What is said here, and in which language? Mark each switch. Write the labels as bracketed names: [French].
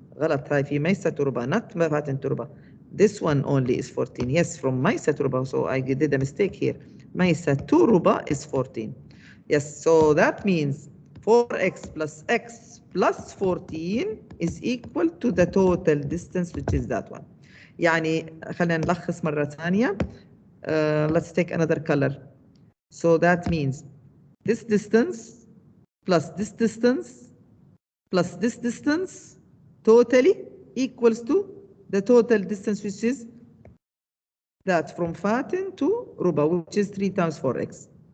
[Arabic] غلط هاي في [English] Maysa to Ruba, not Fatin to Ruba. This one only is 14. Yes, from Maysa to Ruba, so I did a mistake here. Maysa to Ruba is 14. Yes, so that means 4x plus x plus 14 is equal to the total distance, which is that one. [Arabic] يعني خلينا نلخص مرة ثانية. [English] Let's take another color. So that means this distance plus this distance plus this distance totally equals to the total distance, which is that from Fatin to Ruba, which is 3 times 4x.